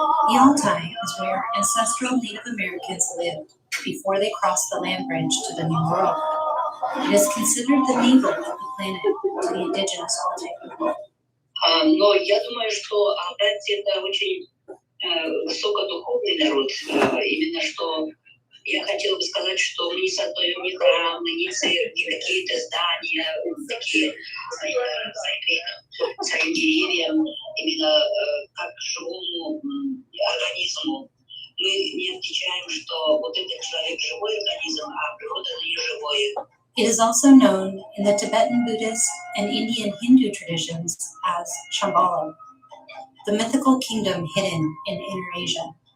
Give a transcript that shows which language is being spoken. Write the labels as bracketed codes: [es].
[en] The Altai is where ancestral Native Americans lived before they crossed the land bridge to the New World. It is considered the navel of the planet to the indigenous Altai people. [ru] Но я думаю, что алтайцы это очень высокодуховный народ, именно что Я хотела бы сказать, что мы не создаем ни храмы, ни церкви, какие-то здания, такие своим деревьям, именно как живому организму. Мы не отвечаем, что вот этот человек живой организм, а природа не живой. [en] It is also known in the Tibetan Buddhist and Indian Hindu traditions as Shambhala, the mythical kingdom hidden in Inner Asia.